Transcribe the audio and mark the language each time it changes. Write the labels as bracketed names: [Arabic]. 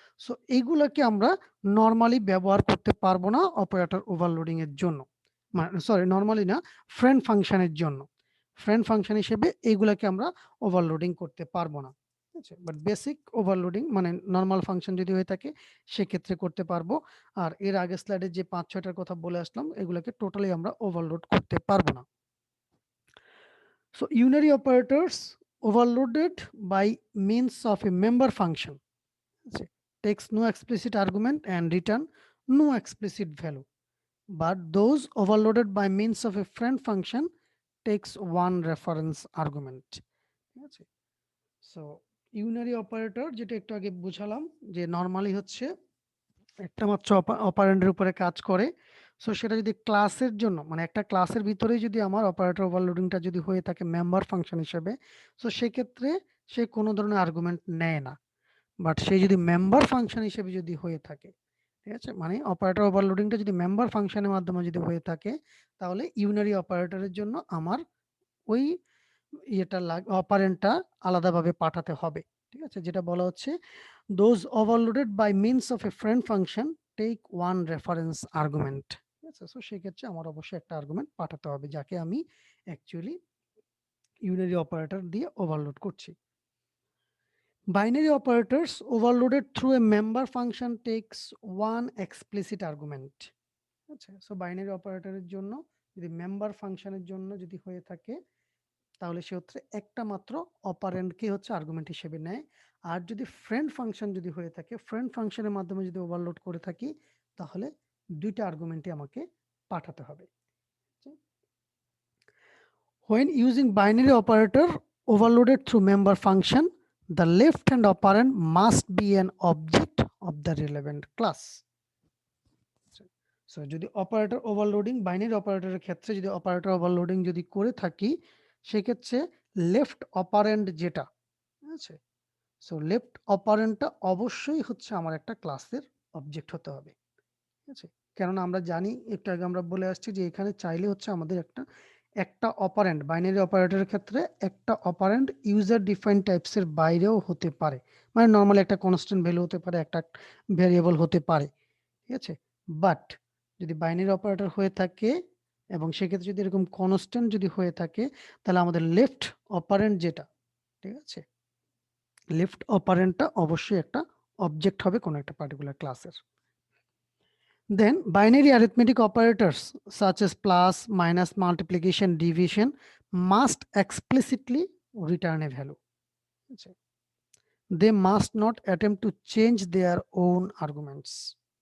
[Bangla] So এইগুলোকে আমরা normally ব্যবহার করতে পারবো না অপারেটর ওভারলোডিং এর জন্য, সরি নর্মালি না, ফ্রেন্ড ফাংশনের জন্য। ফ্রেন্ড ফাংশন হিসেবে এইগুলাকে আমরা ওভারলোডিং করতে পারবো না। ঠিক আছে, বাট বেসিক ওভারলোডিং মানে নর্মাল ফাংশন যদি হয়ে থাকে সেক্ষেত্রে করতে পারবো। আর এর আগের স্লাইডে যে 5-6টার কথা বলে আসলাম, এগুলোকে টোটালি আমরা ওভারলোড করতে পারবো না। [English] So unary operators overloaded by means of a member function takes no explicit argument and return no explicit value, but those overloaded by means of a friend function takes one reference argument. So unary operator [Bangla] যেটা একটু আগে বুঝালাম যে normally হচ্ছে একটা মাত্র অপারেন্ডের উপরে কাজ করে, সো সেটা যদি ক্লাসের জন্য মানে একটা ক্লাসের ভিতরেই যদি আমার অপারেটর ওভারলোডিংটা যদি হয়ে থাকে মেম্বার ফাংশন হিসেবে, সো সেক্ষেত্রে সে কোনো ধরনের আর্গুমেন্ট নেয় না। বাট সে যদি মেম্বার ফাংশন হিসেবে যদি হয়ে থাকে, ঠিক আছে, মানে অপারেটর ওভারলোডিংটা যদি মেম্বার ফাংশনের মাধ্যমে যদি হয়ে থাকে, তাহলে ইউনারি অপারেটরের জন্য আমার ওই ইয়েটা অপারেন্টটা আলাদাভাবে পাঠাতে হবে। ঠিক আছে, যেটা বলা হচ্ছে [English] those overloaded by means of a friend function take one reference argument. [Bangla] ঠিক আছে, সো সেক্ষেত্রে আমার অবশ্যই একটা আর্গুমেন্ট পাঠাতে হবে, যাকে আমি অ্যাকচুয়ালি ইউনারি অপারেটর দিয়ে ওভারলোড করছি। [English] Binary operators overloaded through a member function takes one explicit argument. [Bangla] আচ্ছা, সো বাইনারি অপারেটরের জন্য যদি মেম্বার ফাংশনের জন্য যদি হয়ে থাকে তাহলে সেক্ষেত্রে একটা মাত্র অপারেন্ডকে হচ্ছে আর্গুমেন্ট হিসেবে নেয়। আর যদি ফ্রেন্ড ফাংশন যদি হয়ে থাকে, ফ্রেন্ড ফাংশনের মাধ্যমে যদি ওভারলোড করে থাকি তাহলে দুইটা আর্গুমেন্টই আমাকে পাঠাতে হবে। [English] When using binary operator overloaded through member function, the left hand operand must be an object of the relevant class. [Bangla] So যদি অপারেটর ওভারলোডিং বাইনারি অপারেটরের ক্ষেত্রে যদি অপারেটর ওভারলোডিং যদি করে থাকি সেক্ষেত্রে লেফট অপারেন্ড যেটা আছে, সো লেফট অপারেন্ডটা অবশ্যই হচ্ছে আমার একটা ক্লাসের অবজেক্ট হতে হবে। ঠিক আছে, কেননা আমরা জানি একটু আগে আমরা বলে আসছি যে এখানে চাইলে হচ্ছে আমাদের একটা অপারেন্ড বাইনারি অপারেটরের ক্ষেত্রে একটা অপারেন্ড ইউজার ডিফাইন টাইপসের বাইরেও হতে পারে, মানে নর্মালি একটা কনস্ট্যান্ট ভ্যালু হতে পারে, একটা ভেরিয়েবল হতে পারে। ঠিক আছে, বাট যদি বাইনারি অপারেটর হয়ে থাকে এবং সেক্ষেত্রে যদি এরকম কনস্ট্যান্ট যদি হয়ে থাকে তাহলে আমাদের লেফট অপারেন্ট যেটা, ঠিক আছে, লেফট অপারেন্টটা অবশ্যই একটা অবজেক্ট হবে কোনো একটা পার্টিকুলার ক্লাসের। [English] Then binary arithmetic operators such as plus, minus, multiplication, division must explicitly return a value. They must not attempt to change their own arguments.